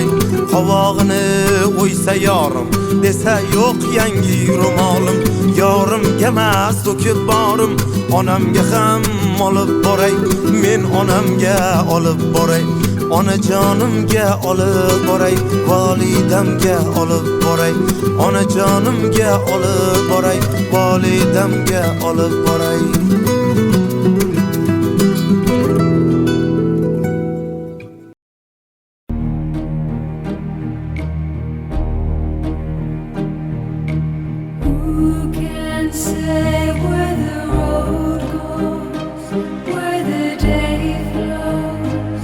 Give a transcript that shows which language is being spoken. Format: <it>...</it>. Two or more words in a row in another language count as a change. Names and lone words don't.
<uz>Qovog'ini qo'ysa yorim, desa yo'q yangi ro'molim, yorimga emas to'kib borim, onamga ham olib boray, men onamga olib boray. Onajonimga olib boray, volidamga olib boray. Onajonimga olib boray, volidamga olib boray.</uz> <en>Who can say where the road goes, where the day flows?</en>